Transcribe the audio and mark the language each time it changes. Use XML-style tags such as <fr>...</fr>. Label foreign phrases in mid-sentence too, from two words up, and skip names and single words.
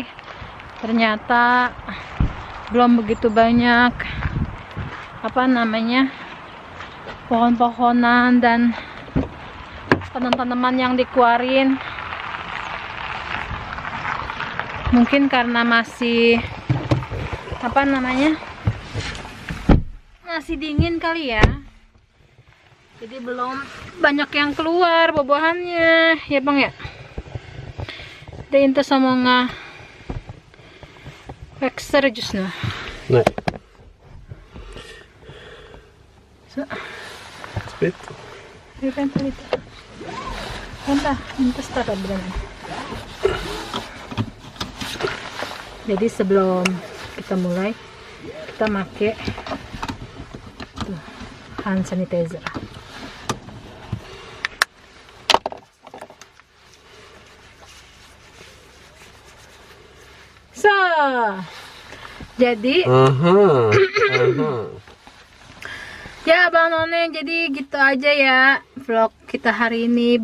<id>Ternyata belum begitu banyak pohon-pohonan dan tanaman-tanaman yang dikeluarin. Mungkin karena masih masih dingin kali ya, jadi belum banyak yang keluar buah-buahannya ya Bang ya.</id> <sv>Det är inte så många växter just nu. Nej. Så. Sprit. Vi väntar lite. Vänta, inte starta brännan.</sv> <id>Jadi sebelum kita mulai, kita pakai</id> <en>hand sanitizer.</en> <id>So, jadi ya Bang None, jadi gitu aja ya vlog kita hari ini.</id>